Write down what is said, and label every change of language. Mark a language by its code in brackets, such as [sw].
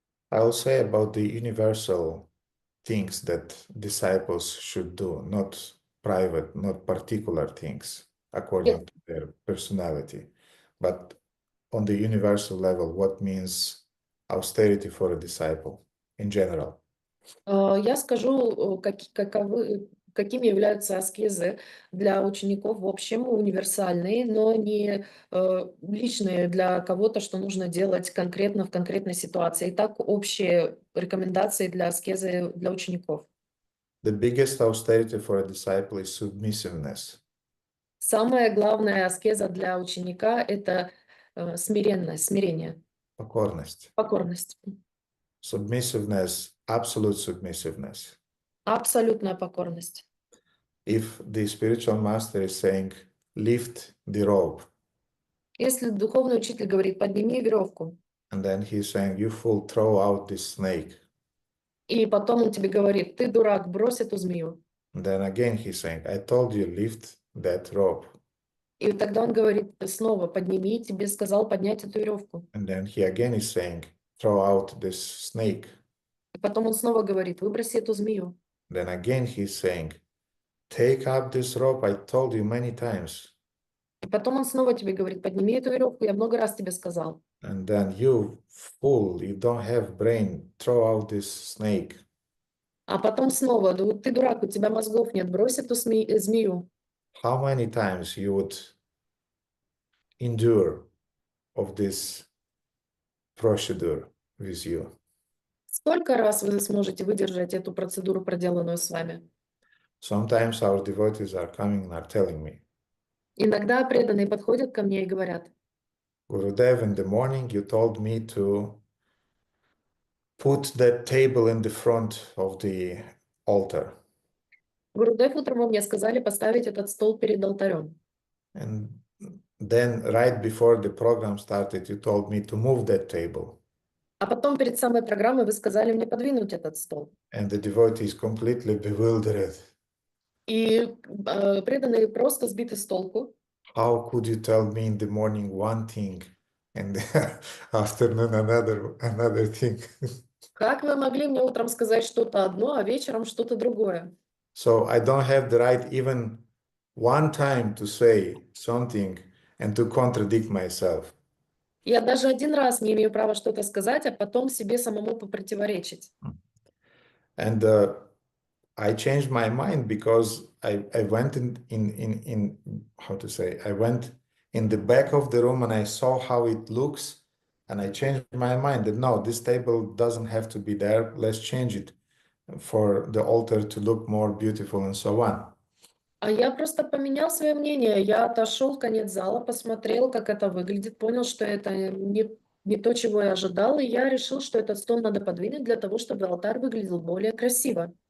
[en] I will say about the universal things that disciples should do, not private, not particular things according to their personality, but on the universal level, what means austerity for a disciple in general. [ru] Я скажу, какими являются аскезы для учеников в общем, универсальные, но не личные для кого-то, что нужно делать конкретно в конкретной ситуации. Итак, общие рекомендации для аскезы для учеников. [en] The biggest austerity for a disciple is submissiveness. [ru] Самая главная аскеза для ученика – это смирение, Покорность. покорность. [en] Submissiveness, absolute submissiveness. [ru] Абсолютная покорность. [en] If the spiritual master is saying, lift the rope, [ru] Если духовный учитель говорит, подними веревку, [en] and then he's saying, you fool, throw out this snake. [ru] и потом он тебе говорит, ты дурак, брось эту змею. [en] And then again he's saying, I told you, lift that rope. [ru] И тогда он говорит снова, подними, тебе сказал поднять эту веревку. [en] And then he again is saying, throw out this snake. [ru] И потом он снова говорит, выброси эту змею. [en] Then again he's saying, take up this rope, I told you many times. [ru] И потом он снова тебе говорит, подними эту веревку, я много раз тебе сказал. [en] And then you fool, you don't have brain, throw out this snake. [ru] А потом снова, ну, ты дурак, у тебя мозгов нет, брось эту змею. [en] How many times you would endure of this procedure with you? [ru] Сколько раз вы сможете выдержать эту процедуру, проделанную с вами? [en] Sometimes our devotees are coming and are telling me, [ru] Иногда преданные подходят ко мне и говорят, [en] Gurudev, in the morning you told me to put that table in the front of the altar. [ru] Гурудев, утром вы мне сказали поставить этот стол перед алтарем. [en] And then right before the program started, you told me to move that table. [ru] А потом перед самой программой вы сказали мне подвинуть этот стол. [en] And the devotee is completely bewildered. [ru] И преданные просто сбиты с толку. [en] How could you tell me in the morning one thing and the afternoon another thing? [ru] Как вы могли мне утром сказать что-то одно, а вечером что-то другое? [en] So I don't have the right even one time to say something and to contradict myself. [ru] Я даже один раз не имею права что-то сказать, а потом себе самому попротиворечить. [en] And I changed my mind because I went in how to say, I went in the back of the room and I saw how it looks and I changed my mind that no, this table doesn't have to be there. Let's change it for the altar to look more beautiful and so on. [ru] А я просто поменял свое мнение. Я отошел в конец зала, посмотрел, как это выглядит, понял, что это не то, чего я ожидал, и я решил, что этот стол надо подвинуть для того, чтобы алтарь выглядел более красиво.